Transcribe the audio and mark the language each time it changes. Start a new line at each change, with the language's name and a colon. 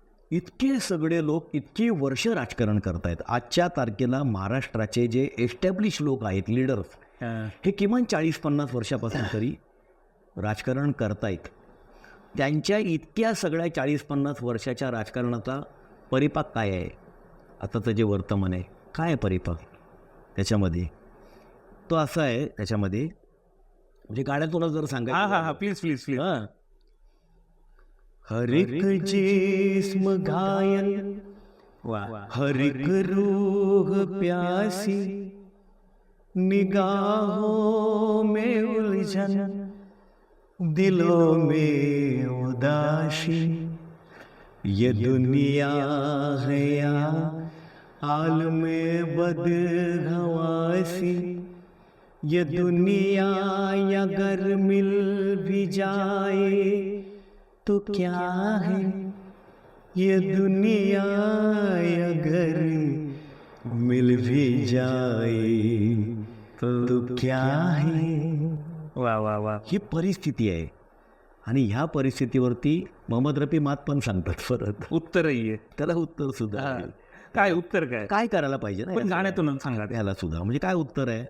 Marathi: इतके सगळे लोक इतकी वर्ष राजकारण करतायत. आजच्या तारखेला महाराष्ट्राचे जे एस्टॅब्लिश लोक आहेत, लीडर्स, हे किमान 40-50 वर्षापासून तरी राजकारण करतायत. त्यांच्या इतक्या सगळ्या 40-50 वर्षाच्या राजकारणाचा परिपाक काय आहे, आताचं जे वर्तमान आहे, काय आहे परिपाक त्याच्यामध्ये, तो असा आहे. त्याच्यामध्ये म्हणजे गाण्यातून जर सांगायचं,
English: please
Hindi: हर एक जिस्म घायल, हर एक रूह प्यासी, निगाहों में उलझन, दिलों में उदासी, ये दुनिया है या हाल में बदहवासी, ये दुनिया अगर मिल भी जाए तो क्या है ये दुनिया अगर मिल भी जाए तो क्या है. वा वा वा.
Marathi: ही परिस्थिती आहे आणि ह्या परिस्थितीवरती मोहम्मद रफी मात पण सांगतात परत. उत्तरही आहे. त्याला उत्तर सुद्धा हा. आहे. काय उत्तर काय काय करायला पाहिजे ना पण गाण्यातूनच सांगा ते. ह्याला सुद्धा म्हणजे काय उत्तर आहे.